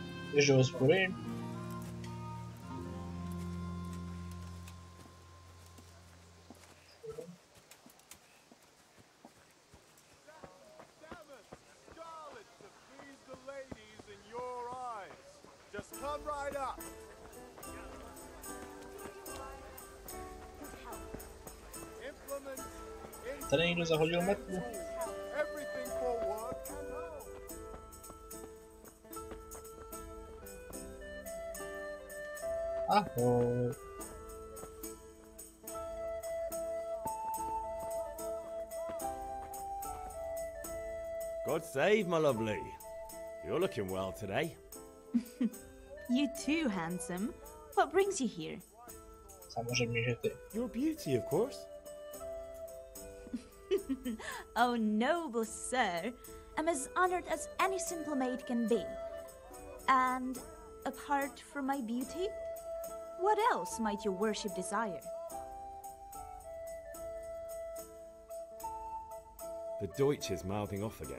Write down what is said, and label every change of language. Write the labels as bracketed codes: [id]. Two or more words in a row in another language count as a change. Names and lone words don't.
[cs] Jdeš do hospody? [en] Come right up. [cs] Tady někdo zahodil metlu. [en] Everything for work and home. [cs] Ahoj. [en] God save, my lovely. You're looking well today. You too, handsome. What brings you here? [cs] Samozřejmě, že ty. [en] Your beauty, of course. Oh, noble sir. I'm as honored as any simple maid can be. And apart from my beauty, what else might your worship desire? The Deutsch is mouthing off again.